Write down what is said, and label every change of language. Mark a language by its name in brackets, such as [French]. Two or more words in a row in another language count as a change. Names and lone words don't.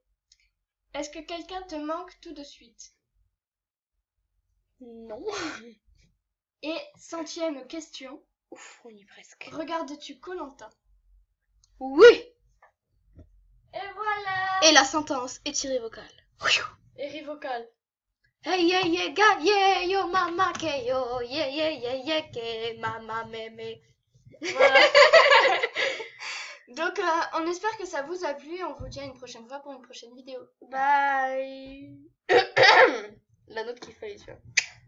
[French] Est-ce que quelqu'un te manque tout de suite? Non. Et 100e question. Ouf, on y est presque. Regardes-tu Koh-Lanta? Oui. Et voilà! Et la sentence est irrévocable. Et rivocale. Hey, yeah, yeah, ga, yeah, yo, mama, ke, yo, yeah, yeah, yeah, yeah, ke, mama, mémé. Voilà. Donc, on espère que ça vous a plu. On vous dit à une prochaine fois pour une prochaine vidéo. Bye. La note qu'il fallait, tu vois.